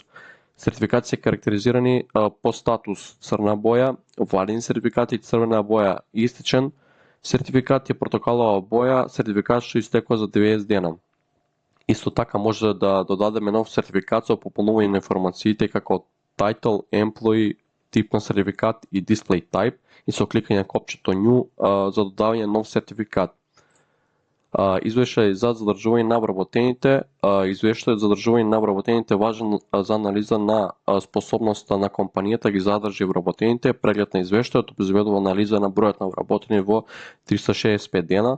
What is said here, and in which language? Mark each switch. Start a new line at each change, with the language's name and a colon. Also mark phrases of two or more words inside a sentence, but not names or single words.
Macedonian: Сертификати се карактеризирани по статус црна боја, валидни сертификати црвена боја истечен, сертификат е портокалова боја, сертификат што истекува за 90 дена. Исто така може да додадеме нов сертификат со пополнување на информациите како
English: title, employee,
Macedonian: тип на сертификат и
English: display type
Macedonian: и со кликање на копчето nju за додавање на нов сертификат. Извештај за задржување на вработените. Извештајот за задржување на вработените е важен за анализа на способноста на компанијата ги задржи вработените. Преглед на извештајот обезбедува анализа на бројот на вработени во 365 дена.